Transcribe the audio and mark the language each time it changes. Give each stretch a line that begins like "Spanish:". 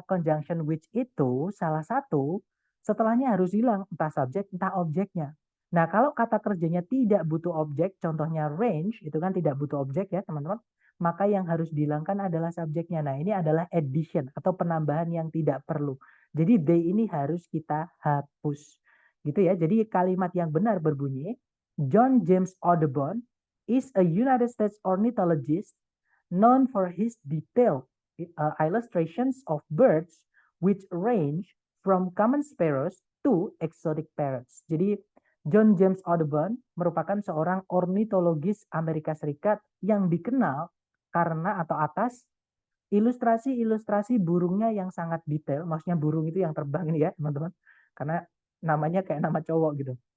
Indonesian: Conjunction which itu salah satu setelahnya harus hilang entah subjek entah objeknya. Nah kalau kata kerjanya tidak butuh objek, contohnya range itu kan tidak butuh objek ya teman-teman. Maka yang harus dihilangkan adalah subjeknya. Nah ini adalah addition atau penambahan yang tidak perlu. Jadi they ini harus kita hapus. Gitu ya. Jadi kalimat yang benar berbunyi,
English: John James Audubon is a United States ornithologist known for his detailed illustrations of birds which range from common sparrows to exotic parrots.
Indonesian: Jadi John James Audubon merupakan seorang ornitologis Amerika Serikat yang dikenal karena atau atas ilustrasi-ilustrasi burungnya yang sangat detail. Maksudnya burung itu yang terbang ini ya teman-teman. Karena namanya kayak nama cowok gitu.